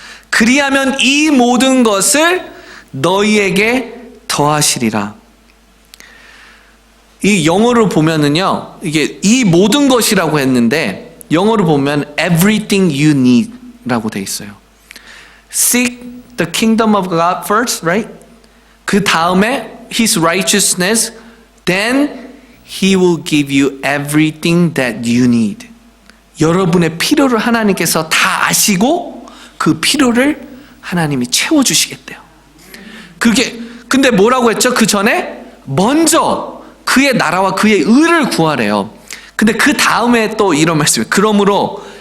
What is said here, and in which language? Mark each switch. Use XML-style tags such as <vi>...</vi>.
<ko>그리하면 이 모든 것을 너희에게 더하시리라. 이 영어로 보면은요, 이게 이 모든 것이라고 했는데 영어로 보면</ko> <en>everything you need</en> <ko>라고 돼 있어요.</ko> <en>Seek the kingdom of God first, right?</en> <ko>그 다음에</ko> <en>His righteousness, then He will give you everything that you need.</en> <ko>여러분의 필요를 하나님께서 다 아시고 그 필요를 하나님이 채워주시겠대요. 근데 뭐라고 했죠? 그 전에 먼저 그의 나라와 그의 의를 구하래요. 근데 그 다음에 또 이런 말씀이에요. 그러므로</ko>